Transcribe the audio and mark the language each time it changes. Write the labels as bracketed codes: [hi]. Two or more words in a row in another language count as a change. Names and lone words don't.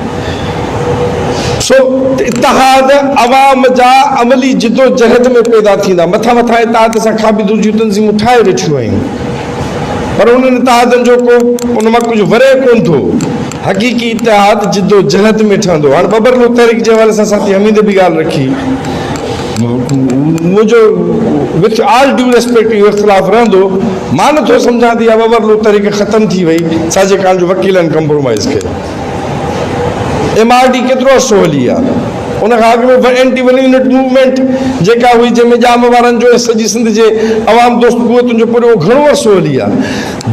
[sd] सो इतिहाद अवाम जा अमली जिदोजहद में पैदा थींदा, मथां मथां इतिहाद सां खाबिदूं जूं तंज़ीमूं ठाहे वेठियूं आहिनि पर उन्हनि इतिहादनि जो को उन मां कुझु वरे कोन थो। हक़ीक़ी इतिहाद जिदोजहद में ठहंदो। हाणे बबरलो तहरीक जे हवाले सां साथी हमीद बि ॻाल्हि रखी, मुंहिंजो [en] with all due respect [sd] इहो इख़्तिलाफ़ रहंदो, मां नथो सम्झां त इहा बबरलो तहरीक ख़तमु थी वई छाजे कारण जो वकीलनि कंप्रोमाइज़ कयो। MRD केतिरो अर्सो हली आहे, उन खां अॻु में [en] anti One Unit movement [sd] जेका हुई जंहिंमें ॼाम वारनि जो सॼी सिंध जे अवाम दोस्त कुवतुनि जो पूरो घणो अर्सो हली आहे।